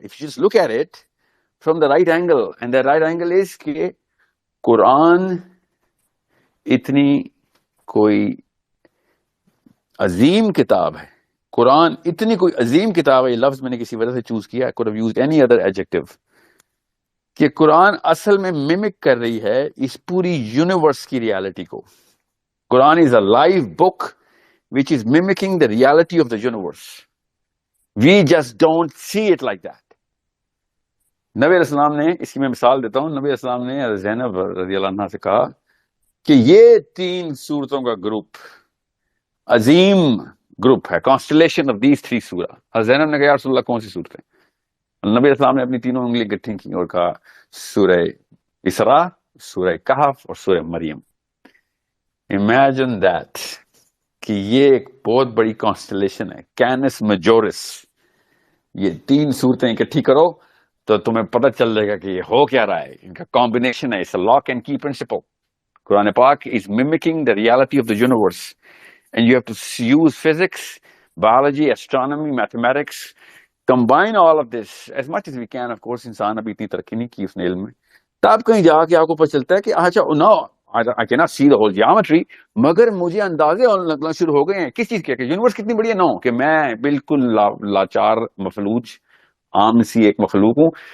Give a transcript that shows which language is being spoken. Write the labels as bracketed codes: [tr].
[en] If you just look at it from the right angle, and the right angle is [ur] کہ قرآن اتنی کوئی عظیم کتاب ہے, قرآن اتنی کوئی عظیم کتاب ہے, یہ لفظ میں نے کسی وجہ سے چوز کیا, [en] I could have used any other adjective, [ur] کہ قرآن اصل میں ممک کر رہی ہے اس پوری یونیورس کی ریالٹی کو. [en] Quran is a live book which is mimicking the reality of the universe. We just don't see it like that. [ur] نبی علیہ السلام نے, اس کی میں مثال دیتا ہوں, نبی علیہ السلام نے زینب رضی اللہ عنہا سے کہا کہ یہ 3 صورتوں کا گروپ عظیم گروپ ہے, [en] Constellation of these 3 سورہ. [ur] زینب نے کہا یا رسول اللہ کون سی صورتیں؟ نبی علیہ السلام نے اپنی 3 انگلی گٹھی کی اور کہا سورہ اسراء, سورہ کہف اور سورہ مریم. [en] imagine that, [ur] کہ یہ ایک بہت بڑی کانسٹلیشن ہے, کینس میجورس. یہ 3 صورتیں اکٹھی کرو, تو تمہیں پتہ چل جائے گا کہ یہ ہو کیا رہا ہے. ان کا کمبینیشن ہے. [en] It's lock and key principle. Quran پاک is mimicking the reality of the universe, and you have to use physics, biology, astronomy, mathematics, combine all of this as much as we can. Of course [ur] انسان ابھی اتنی ترقی نہیں کی اس نے علم میں. تب کہیں جا کے آپ کو پتہ چلتا ہے کہ اچھا نو [en] I cannot see the whole geometry, [ur] مگر مجھے اندازے لگنا شروع ہو گئے ہیں کس چیز کے کہ یونیورس کتنی بڑی ہے. نو کہ میں بالکل لاچار مفلوج عام سی ایک مخلوق ہوں.